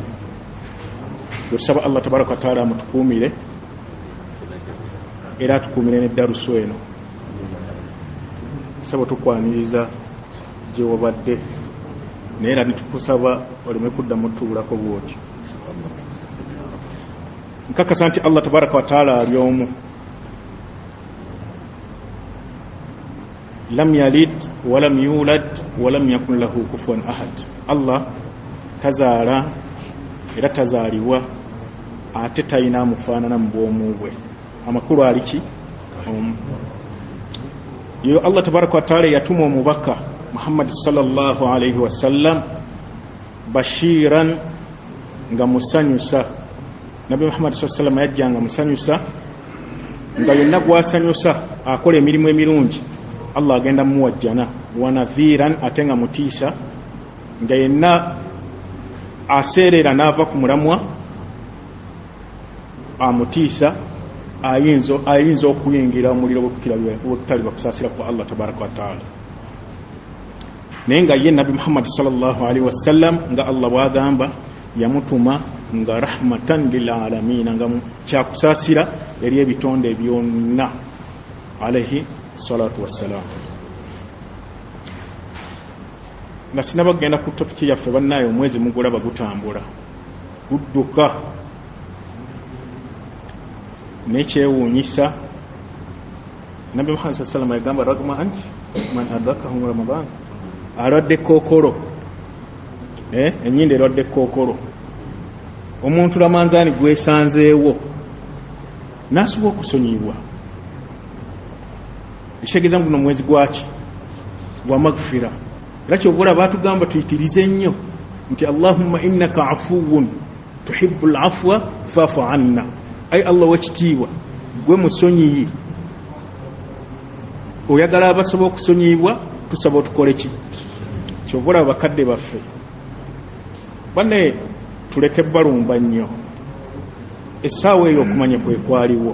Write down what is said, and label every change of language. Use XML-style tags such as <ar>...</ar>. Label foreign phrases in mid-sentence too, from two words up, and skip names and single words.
<lg>Tusaba Allah</lg> <ar>تبارك وتعالى</ar> <lg>amutukuumire era atukuumire ne daruso eno. Saba tukwaniriza gye wabadde naye era nitukusaba oleme kuddamu tuulako bwoti. Nkakasa nti Allah</lg> <ar>تبارك وتعالى</ar> <lg>ali omu.</lg> <ar>لم يلد ولم يولد ولم يكن له كفوا أحد.</ar> <lg>Allah tazaala era tazaalibwa ate talina amufaanana mu bwomu bwe. Amakulu aliki omu. Yo Allah</lg> <ar>تبارك وتعالى</ar> <lg>yatuma omubaka Muhammad</lg> <ar>صلى الله عليه وسلم</ar> <lg>bashiran nga musanyusa. Nabi Muhammad</lg> <ar>صلى الله عليه وسلم</ar> <lg>yajja nga musanyusa nga yonna gwasanyusa akola emirimu emirungi Allah agenda muwajjana</lg> <ar>ونذيرا</ar> <lg>ate nga mutiisa nga yenna aseerera n'ava ku mulamwa amutiisa ayinza okuyingira omuliro gw'okutali bakusaasira kwa Allah</lg> <ar>تبارك وتعالى.</ar> <lg>Naye nga ye Nabi Muhammad</lg> <ar>صلى الله عليه وسلم</ar> <lg>nga Allah bwagamba yamutuma nga</lg> <ar>رحمة للعالمين</ar> <lg>nga kyakusaasira eri ebitonde byonna</lg> <ar>عليه الصلاة والسلام.</ar> <lg>Nga sinabagenda ku topiki yaffe bannaye omwezi mugulaba gutambula gudduka nekyewuunyisa. Nabi Muhammad</lg> <ar>صلى الله عليه وسلم</ar> <lg>yagamba</lg> <ar>رغم أنف من أدركه رمضان</ar> <lg>alwadde kookolo enyinde erwadde kookolo omuntu lamanzaani gwesanzeewo n'asobola okusonyibwa. Ekitegeeza guno mwezi gwaki gwa magfira era kyobola baatugamba tuyitirize nnyo nti</lg> <ar>اللهم إنك عفو تحب العفو فاعف عنا.</ar> <lg>Ay Allah wekitiibwa gwe musonyiyi oyagala abasobola okusonyibwa tusaba otukole ki? Kyobola bakadde baffe banne tuleke balumba nnyo essaawa eyo okumanya kwekwaliwo.</lg>